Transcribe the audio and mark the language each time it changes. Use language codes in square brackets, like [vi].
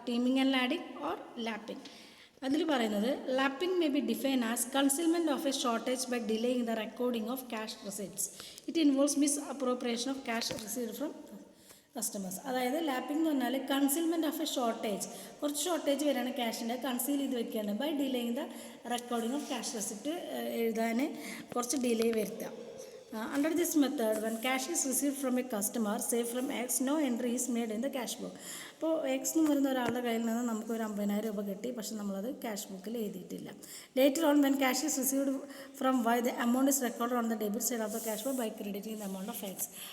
[en] Teeming and lading or lapping. [ml] അതിൽ പറയുന്നത് [en] Lapping may be define as concealment of a shortage by delaying the recording of cash receipts. It involves misappropriation of cash received from customers. [ml] അതായത് lapping എന്ന് പറഞ്ഞാൽ [en] concealment of a shortage, [ml] കുറച്ച് shortage വരെയാണ് ക്യാഷിൻ്റെ, conceal ചെയ്ത് വെക്കുകയാണ് [en] by delaying the recording of cash receipt [ml] എഴുതാൻ കുറച്ച് delay വരുത്താം. [en] Under this method, when cash is received from a customer, say from X, no entry is made in the cash book. [ml] അപ്പോൾ X എന്ന് പറയുന്ന ഒരാളുടെ കയ്യിൽ നിന്ന് നമുക്ക് ഒരു 50,000 രൂപ കിട്ടി, പക്ഷെ നമ്മളത് ക്യാഷ് ബുക്കിൽ എഴുതിയിട്ടില്ല. [en] Later on when cash is received from Y, the amount is record on the debit side of the cash book by crediting the amount of X.